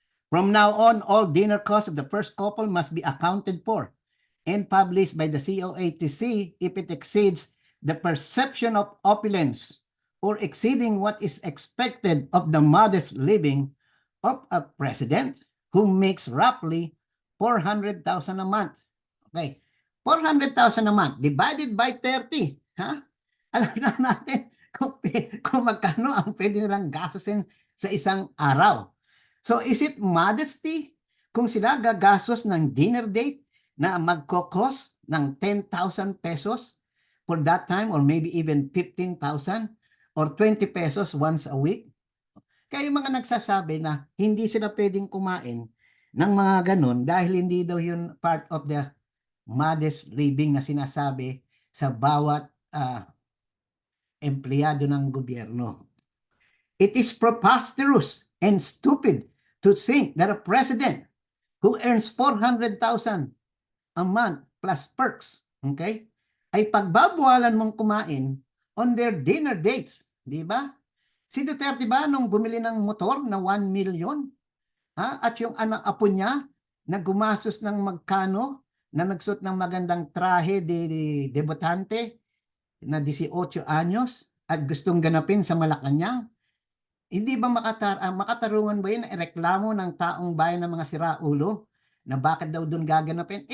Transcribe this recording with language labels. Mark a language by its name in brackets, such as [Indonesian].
[English] From now on, all dinner costs of the first couple must be accounted for and published by the COA to see if it exceeds the perception of opulence or exceeding what is expected of the modest living of a president who makes roughly 400,000 a month. Okay, 400,000 a month divided by 30. Ha? [Filipino] Alam na natin kung magkano ang pwede nilang gastusin sa isang araw. [English] So is it modesty [Filipino] kung sila gagastos ng dinner date na magkokos [English] ng 10,000 pesos for that time or maybe even 15,000 or 20 pesos once a week? [Filipino] Kaya yung mga nagsasabi na hindi sila pwedeng kumain ng mga ganun dahil hindi daw yun [English] part of the modest living [Filipino] na sinasabi sa bawat empleyado ng gobyerno. [English] It is preposterous and stupid to think that a president who earns 400,000 a month plus perks, okay, [Filipino] ay pagbabawalan mong kumain [English] on their dinner dates, [Filipino] di ba? Si Duterte ba nung bumili ng motor na 1 million, at yung apo niya na gumastos ng magkano, na nagsuot ng magandang trahe de debutante na 18 anyos at gustong ganapin sa Malacanang, hindi ba makatarungan ba yun na ireklamo ng taong bayan ng mga siraulo na bakit daw doon gaganapin?